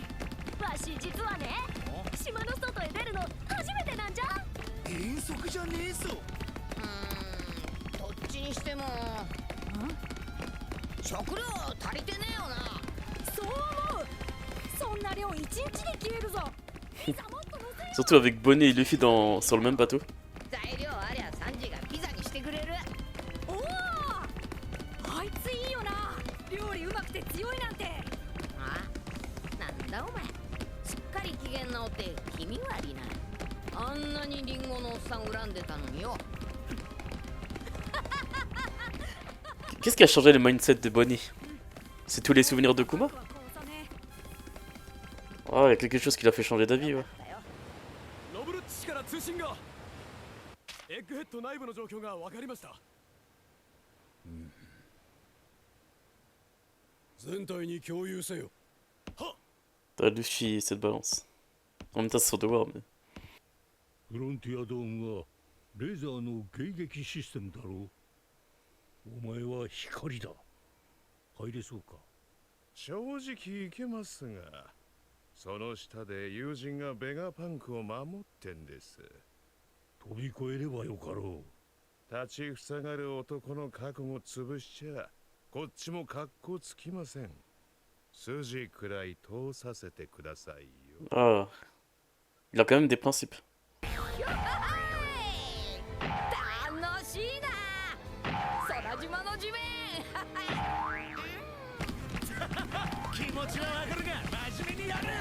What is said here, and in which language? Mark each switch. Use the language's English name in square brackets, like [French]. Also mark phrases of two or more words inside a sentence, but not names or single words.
[Japanese] わし実はね、島の外へ出るの初めてなんじゃ。遠足じゃねえぞ。どっちにしても食料足りてねえよな。そう思う。そんな量一日で消えるぞ。 [French] Surtout avec Bonnet et Luffy sur le même bateau. [Japanese] 材料ありゃサンジがピザにしてくれる。おお、あいついいよな。料理うまくて強いなんて。あ、なんだお前、すっかり機嫌直って気味悪いな。あんなにリンゴのおっさん恨んでたのによ。 [French] Qu'est-ce qui a changé le mindset de Bonnie? C'est tous les souvenirs de Kuma? Oh, il y a quelque chose qui l'a fait changer d'avis, ouais. [Japanese] ノブルッチから通信が。エッグヘッド内部の状況が分かりました。全体に共有せよ。はっ。 [French] Luffy, cette balance. En même temps, c'est son devoir, mais. [Japanese] フロンティアドームはレーザーの迎撃システムだろう。お前は光だ。入れそうか。正直いけますが、その下で友人がベガパンクを守ってんです。飛び越えればよかろう。立ちふさがる男の覚悟潰しちゃこっちも格好つきません。筋くらい通させてくださいよ。 [French] Ah, il a quand même des principes. [Japanese] 楽しいな。空島の地面。気持ちはわかるが真面目にやれよ。